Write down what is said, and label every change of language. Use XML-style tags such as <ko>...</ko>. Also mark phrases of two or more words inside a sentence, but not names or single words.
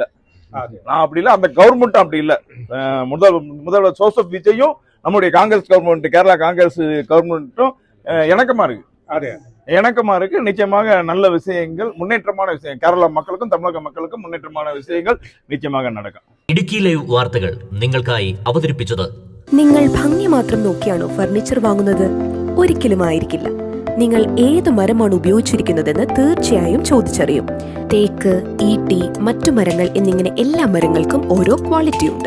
<ta>அந்த கவர்மெண்ட் அப்படி இல்லை. முதல்வர் ஜோசப் விஜயும் நம்முடைய காங்கிரஸ் கவர்மெண்ட், கேரளா காங்கிரஸ் கவர்மெண்ட்டும் இணக்கமா இருக்கு. நிச்சயமாக நல்ல விஷயங்கள், முன்னேற்றமான விஷயம், கேரள மக்களுக்கும் தமிழக மக்களுக்கும் முன்னேற்றமான விஷயங்கள் நிச்சயமாக നടക്കും.</ta> <ml>ഇടുക്കി ലൈവ് വാർത്തകൾ നിങ്ങൾക്കായി അവതരിപ്പിച്ചത്. നിങ്ങൾ ഭംഗി മാത്രം നോക്കിയാണോ ഫർണിച്ചർ വാങ്ങുന്നത്? ഒരിക്കലും ആയിരിക്കില്ല. നിങ്ങൾ ഏത് മരമാണ് ഉപയോഗിച്ചിരിക്കുന്നതെന്ന് തീർച്ചയായും ചോദിച്ചറിയും. തേക്ക്, ഈട്ടി, മറ്റു മരങ്ങൾ എന്നിങ്ങനെ എല്ലാ മരങ്ങൾക്കും ഓരോ ക്വാളിറ്റി ഉണ്ട്.</ml>